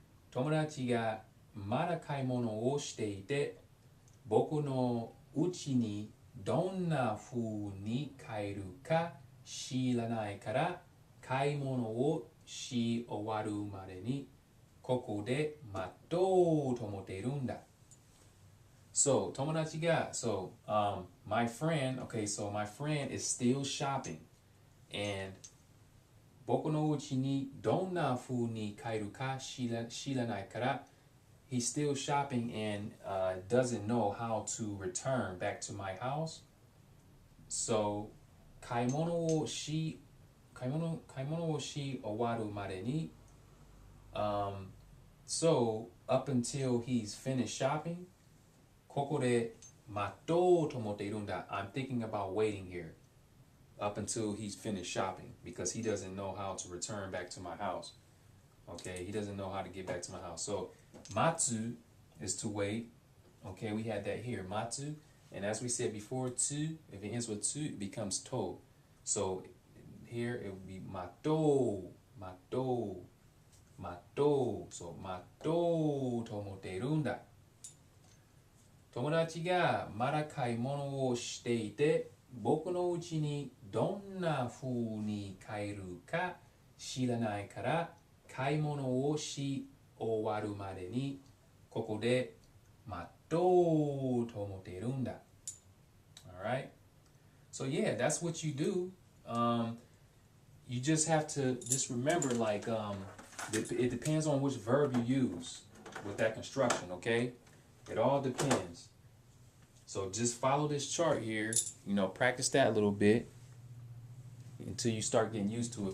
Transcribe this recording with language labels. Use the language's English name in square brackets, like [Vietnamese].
[Japanese] 友達がまだ買い物をしていて、僕の家にどんな風に帰るか知らないから買い物をし終わるまでにここで待とうと思っているんだ。 [English] So, [Japanese] 友達が [English] my friend, okay, so my friend is still shopping. And [Japanese] 僕の家にどんな風に帰るか知らないから [English] he's still shopping and doesn't know how to return back to my house. [Japanese] So, 買い物をし終わるまでに [English] so up until he's finished shopping [Japanese] ここで待とうと思っているんだ。 [English] I'm thinking about waiting here up until he's finished shopping because he doesn't know how to return back to my house. Okay, he doesn't know how to get back to my house. So, matsu is to wait. Okay, we had that here, matsu. And as we said before, to, if it ends with to, it becomes to. So, here it would be mato, mato, mato. [Japanese] So, mato to omotte iruんだ。友達がまだ買い物をしていて、僕の家にどんな風に帰るか知らないから買い物をし終わるまでにここで待とうと思っているんだ。 [English] Alright? So yeah, that's what you do. You just have to just remember it depends on which verb you use with that construction, okay? It all depends. So just follow this chart here, practice that a little bit until you start getting used to it.